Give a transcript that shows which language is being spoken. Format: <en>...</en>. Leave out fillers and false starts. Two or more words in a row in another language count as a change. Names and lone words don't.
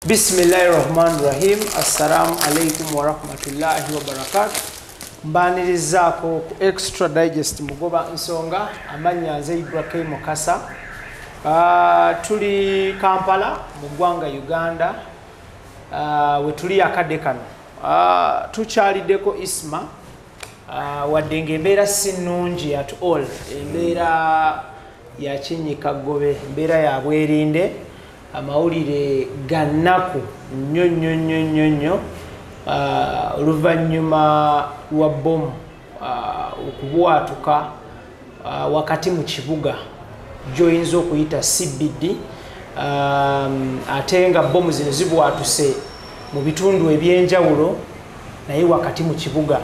<ar>بسم الله الرحمن الرحيم. السلام عليكم ورحمة الله وبركاته.</ar> <lg>Mbanirizaako ku Extra Digest mugoba nsonga amanya nze Ibrahim Mukasa. Tuli Kampala mu ggwanga Uganda. We tuli akadde kano. Tukyaliddeko Isma. Wadde ng'embeera si nnungi</lg> <en>at all.</en> <lg>Embeera ya kinyikagobe, embeera ya bwerinde. Amawulire gannaku nnyo oluvannyuma lwa bomu okubwatuka wakati mu kibuga gy'oyinza okuyita CBD, ate nga bomu zino zibwatuse mu bitundu ebyenjawulo naye wakati mu kibuga.</lg>